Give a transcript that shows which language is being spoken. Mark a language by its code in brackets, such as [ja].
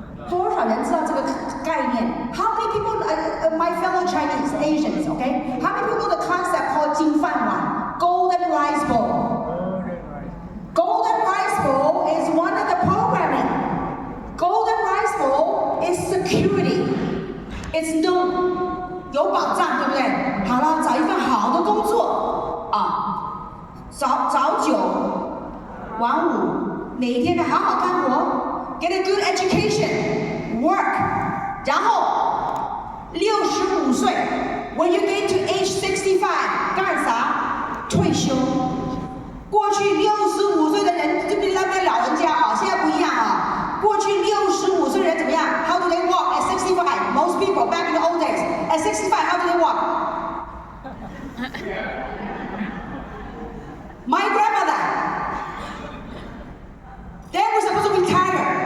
[zh] 多少人知道这个概念 ？ [en] How many people, my fellow Chinese, Asians, okay? How many people know the concept called 金饭碗, golden rice bowl? Golden rice bowl is one of the programming. Golden rice bowl is security. It's known. [zh] 有保障，对不对？好了，找一份好的工作啊，早九晚五，每天的好好干活 ， [en] get a good education, work， [zh] 然后65岁 ， [en] when you get to age 65， [zh] 干啥？退休。过去65岁的人，这边那边老人家啊，现在不一样啊。过去65岁的人怎么样 [en] ？How do they walk at 65? Most people back in the old days, at 65, how do they walk? My grandmother, they were supposed to retire.